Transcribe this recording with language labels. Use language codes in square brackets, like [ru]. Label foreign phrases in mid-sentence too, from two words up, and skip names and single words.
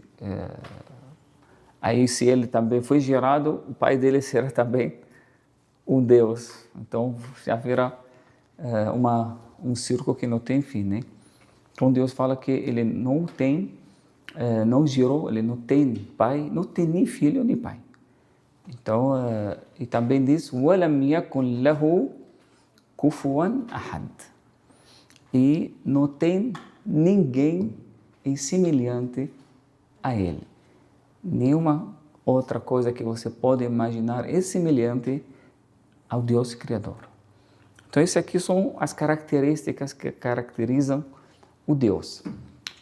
[pt] Aí, se ele também foi gerado, o pai dele será também um Deus. Então, já virá um círculo que não tem fim, né? Então, Deus fala que ele não gerou, ele não tem pai, não tem nem filho nem pai. Então, e também diz, [ar] وَلَمْ يَكُنْ لَهُ كُفُوًا أَحَدٍ. [pt] E não tem ninguém semelhante a ele. Nenhuma outra coisa que você pode imaginar é semelhante ao Deus Criador. Então, essas aqui são as características que caracterizam o Deus.